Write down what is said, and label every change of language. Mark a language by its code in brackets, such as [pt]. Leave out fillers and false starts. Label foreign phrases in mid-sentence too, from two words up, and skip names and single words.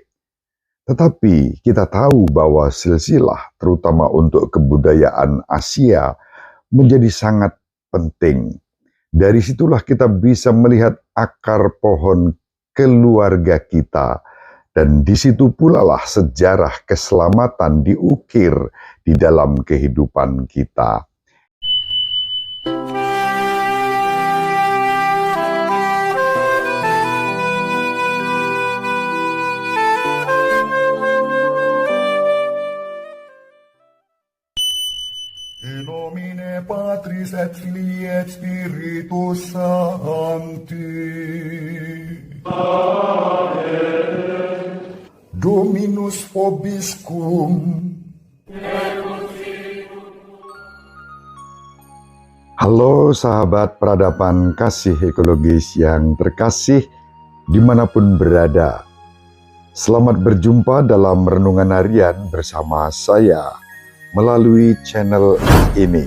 [id] Tetapi kita tahu bahwa silsilah, terutama untuk kebudayaan Asia, menjadi sangat penting. Dari situlah kita bisa melihat akar pohon keluarga kita, dan di situ pula lah sejarah keselamatan diukir di dalam kehidupan kita. [la] In nomine Patris et Filii et Spiritus Sancti. Amen. Dominus vobiscum. [id] Halo sahabat peradaban kasih ekologis yang terkasih dimanapun berada. Selamat berjumpa dalam renungan harian bersama saya melalui channel ini.